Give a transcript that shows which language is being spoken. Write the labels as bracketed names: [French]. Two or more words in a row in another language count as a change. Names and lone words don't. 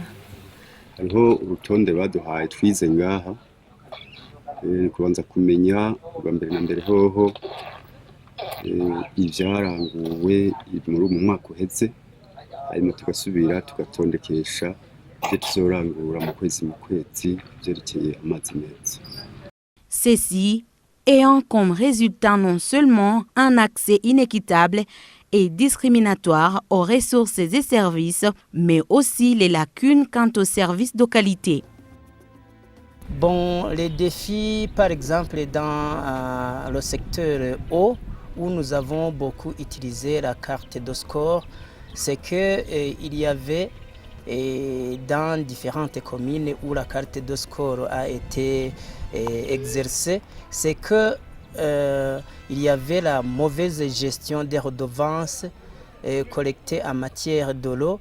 [Rundi] Hariho urutonde baduhaye twize ngaha kubanza kumenya bwa mbere na mbere hoho ivyaranguwe muri mu mwaka uheze, hanyuma tugasubira tugatondekesha ibyo tuzorangura mu kwezi vyerekeye amazi meza. [French] Ceci ayant comme résultat non seulement un accès inéquitable et discriminatoire aux ressources et services, mais aussi les lacunes quant aux services de qualité. Bon, les défis, par exemple, dans le secteur eau, où nous avons beaucoup utilisé la carte de score, c'est qu'il y avait dans différentes communes où la carte de score a été exercée, c'est que il y avait la mauvaise gestion des redevances collectées en matière de l'eau.